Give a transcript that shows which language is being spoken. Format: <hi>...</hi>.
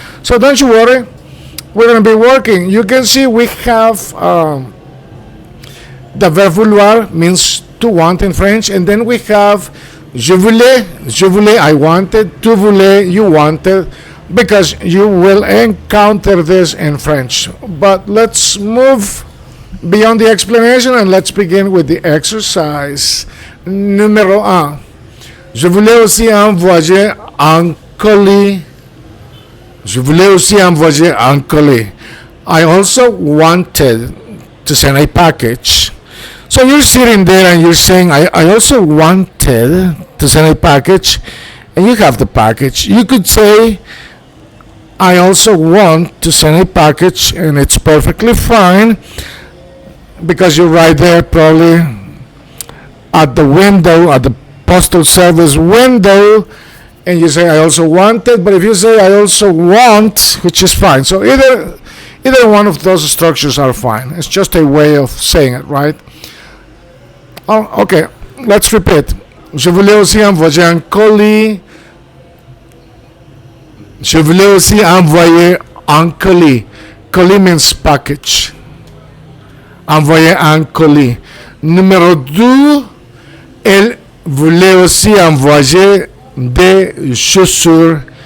<en>So don't you worry, we're going to be working. You can see we have the verb vouloir means to want in French, and then we have</en> <fr>je voulais,</fr> <en>I wanted,</en> <fr>tu voulais,</fr> <en>you wanted, because you will encounter this in French. But let's move beyond the explanation and let's begin with the exercise.</en> <fr>Numéro 1. Je voulais aussi envoyer un colis. Je voulais aussi envoyer un colis.</fr> <en>I also wanted to send a package. So you're sitting there and you're saying, I also wanted to send a package, and you have the package. You could say, I also want to send a package, and it's perfectly fine because you're right there probably at the window, at the postal service window, and you say I also want it. But if you say I also want, which is fine, so either one of those structures are fine. It's just a way of saying it, right? Oh, okay, let's repeat.</en> <fr>Je voulais aussi envoyer un colis. Je voulais aussi envoyer un colis.</fr> <en>Colis means package.</en> <fr>Envoyer un colis. Numéro 2, elle voulait aussi envoyer des chaussures.</fr>